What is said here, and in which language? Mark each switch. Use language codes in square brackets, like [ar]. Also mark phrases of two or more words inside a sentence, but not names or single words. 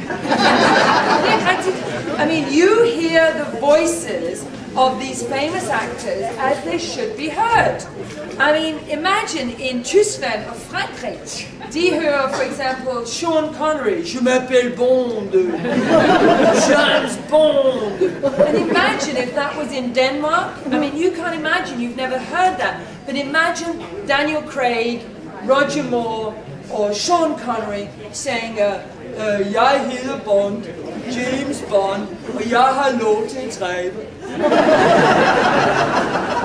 [en] I mean, you hear the voices of these famous actors as they should be heard. I mean, imagine in [da] Tyskland og Frankrig, de hører for eksempel Sean Connery, [fr] Je m'appelle Bond, James Bond. [en] And imagine if that was in Denmark. I mean, you can't imagine, you've never heard that. But imagine Daniel Craig, Roger Moore or Sean Connery saying, [da] jeg hedder Bond, James Bond, og jeg har lov til at dræbe.